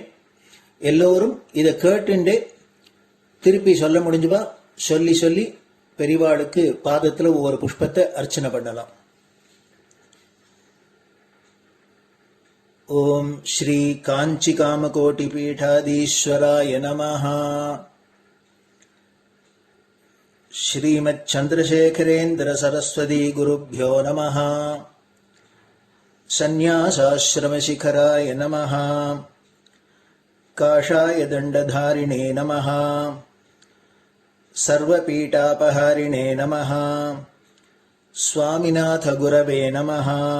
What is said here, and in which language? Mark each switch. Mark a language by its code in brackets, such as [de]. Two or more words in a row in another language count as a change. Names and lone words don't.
[ta] எல்லோரும் இதை கேட்டுண்டே திருப்பி சொல்ல முடிஞ்சுபா சொல்லி சொல்லி பெரிவாளுக்கு பாதத்துல ஒவ்வொரு புஷ்பத்தை அர்ச்சனை பண்ணலாம். [sa] ओम् श्री काञ्चि कामकोटि पीठाधीश्वराय नमः. श्रीमत् चन्द्रशेखरेन्द्र सरस्वती गुरुभ्यो नमः. सन्न्यासाश्रमशिखराय नमः। काषाय दण्डधारिणे नमः। सर्वपीठापहारिणे नमः। स्वामिनाथगुरवे नमः।